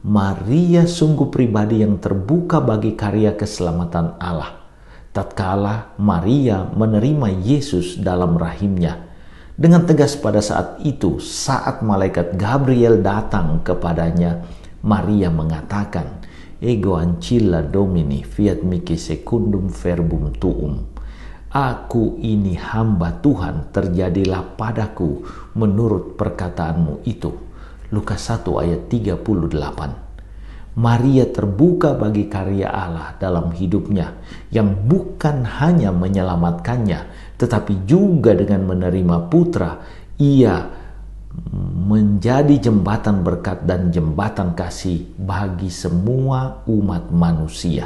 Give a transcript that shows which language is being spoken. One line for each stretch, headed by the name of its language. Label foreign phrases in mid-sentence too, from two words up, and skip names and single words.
Indonesian: Maria sungguh pribadi yang terbuka bagi karya keselamatan Allah. tatkala Maria menerima Yesus dalam rahimnya. Dengan tegas pada saat itu, saat malaikat Gabriel datang kepadanya, Maria mengatakan,
Latin: Ego ancilla Domini, fiat mihi secundum verbum tuum.
Indonesian: Aku ini hamba Tuhan, terjadilah padaku menurut perkataanmu itu. Lukas 1 ayat 38. Maria terbuka bagi karya Allah dalam hidupnya yang bukan hanya menyelamatkannya, tetapi juga dengan menerima putra, ia menjadi jembatan berkat dan jembatan kasih bagi semua umat manusia.